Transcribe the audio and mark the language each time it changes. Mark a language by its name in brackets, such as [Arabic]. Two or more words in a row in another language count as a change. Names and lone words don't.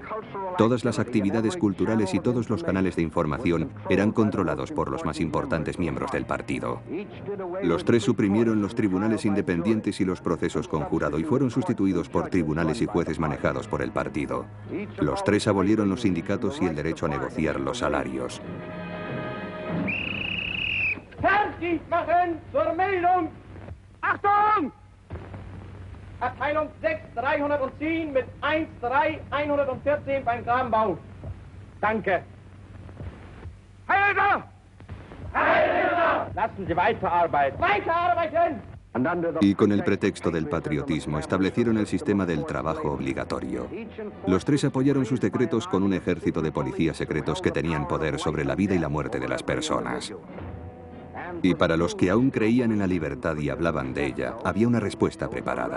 [Spanish] Todas las actividades culturales y todos los canales de información eran controlados por los más importantes miembros del partido. Los tres suprimieron los tribunales independientes y los procesos con jurado y fueron sustituidos por tribunales y jueces manejados por el partido. Los tres abolieron los sindicatos y el derecho a negociar los salarios. [German] Fertig machen zur Meldung! Achtung! Abteilung 6, 310 mit 13114 beim Grabenbau. Danke. Heil Hitler! Heil Hitler! Lassen Sie weiterarbeiten. Weiterarbeiten! [Spanish] Y con el pretexto del patriotismo establecieron el sistema del trabajo obligatorio. Los tres apoyaron sus decretos con un ejército de policías secretos que tenían poder sobre la vida y la muerte de las personas. Y para los que aún creían en la libertad y hablaban de ella, había una respuesta preparada.